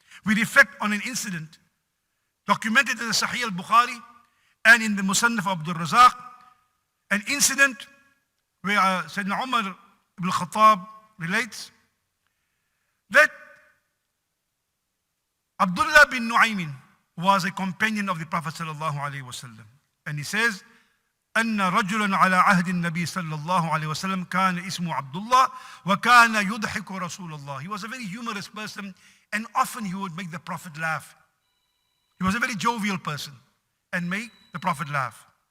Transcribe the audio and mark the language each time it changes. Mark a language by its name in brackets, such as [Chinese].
[English] We reflect on an incident documented in the Sahih al-Bukhari and in the Musannaf Abdul Razak, an incident where Sayyidina Umar ibn Khattab relates that Abdullah bin Nu'aymin was a companion of the Prophet sallallahu alayhi wa sallam. And he says, [Arabic] أن رجلا على عهد النبي صلى الله عليه وسلم كان اسمه عبد الله وكان يضحك رسول الله. [English] He was a very humorous person, and often he would make the Prophet laugh. He was a very jovial person and make the Prophet laugh.